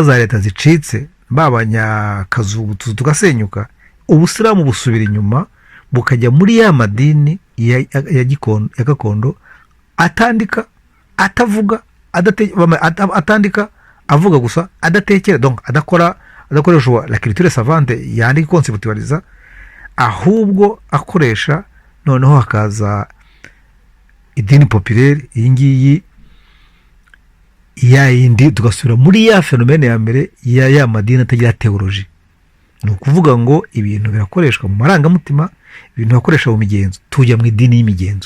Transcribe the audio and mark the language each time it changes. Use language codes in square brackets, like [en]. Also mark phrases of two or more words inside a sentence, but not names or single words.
[rw] za leta zicitse, babanyakazu tugasenyuka, ubusilamu busubira inyuma bukajya muri ya madini ya gakondo, atandika, atavuga, atandika, avuga gusa, adatekera, donc adakoresha [fr] la culture savante [rw] yandi conceptualiza, ahubwo akoresha noneho hakaza idini populaire. Iyi ngiyi yindi tugasubira muri ya fenomene ya mbere ya madini atagira theology. Ni ukuvuga ngo ibintu birakoreshwa mu marangamutima, ibintu bakoresha mu migenzo, tujya mu idini y'imigenzo.